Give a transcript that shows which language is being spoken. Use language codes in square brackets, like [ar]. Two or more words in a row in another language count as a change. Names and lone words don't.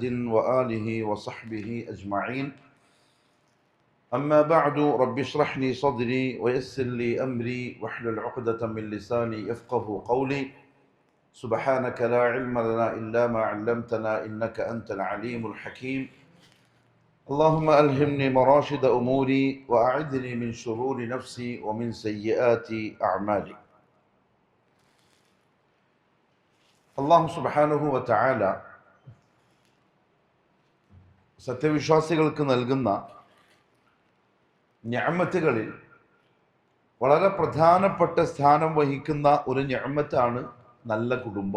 [ar] وآله وصحبه أجمعين أما بعد رب اشرح لي صدري ويسر لي أمري واحلل عقدة من لساني يفقه قولي سبحانك لا علم لنا إلا ما علمتنا إنك أنت العليم الحكيم اللهم ألهمني مراشد أموري وأعذني من شرور نفسي ومن سيئات أعمالي. [ml] അല്ലാഹു [ar] سبحانه وتعالى [ml] സത്യവിശ്വാസികൾക്ക് നൽകുന്ന നിഅമത്തുകളിൽ വളരെ പ്രധാനപ്പെട്ട സ്ഥാനം വഹിക്കുന്ന ഒരു നിഅമത്താണ് നല്ല കുടുംബം.